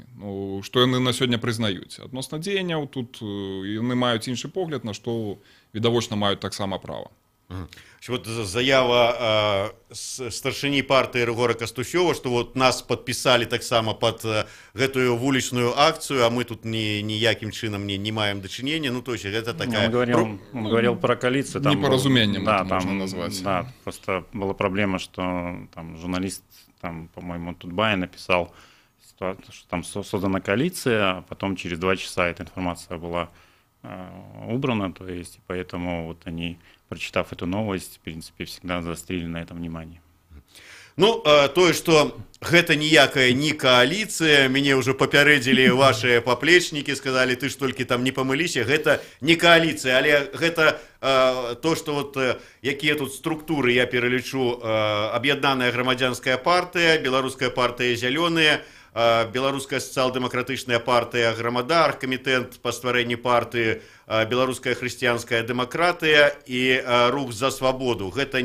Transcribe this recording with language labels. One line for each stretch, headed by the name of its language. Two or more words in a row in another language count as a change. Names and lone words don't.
Belarusian: Што яны на сёння прызнаюць. Адносна дзеянняў тут яны маюць іншы погляд, на што відавочна маюць таксама права. Заява старшыні партыі Рыгора Кастусёва, што нас падпісалі таксама пад гэтую вулічную акцыю, а мы тут ніякім чынам не маем дачынення. Ну,
Russian: то есть,
Belarusian: гэта такая...
Russian: Он говорил про коалицию. Непоразумением это можно назвать. Да, просто была проблема, что там журналист, по-моему, Тутбай написал, что там создана коалиция, а потом через 2 часа эта информация была убрана, то есть, поэтому они... Прочитав эту новость, в принципе, всегда заострили на этом внимание.
Belarusian: Ну, тое, што гэта ніякая не коаліцыя, мяне ўжо папярэдзілі ваши паплечнікі, сказалі, ты ж толькі там не памыліся, гэта не коаліцыя, але гэта то, што якія тут структуры я пералічу: Аб'яднаная грамадзянская партыя, Беларуская партыя «Зялёныя», Беларуская сацыял-дэмакратычная партыя «Грамада», аргкамітэт па стварэнні партыі «Беларуская хрысціянская дэмакратыя» і «Рух за свабоду».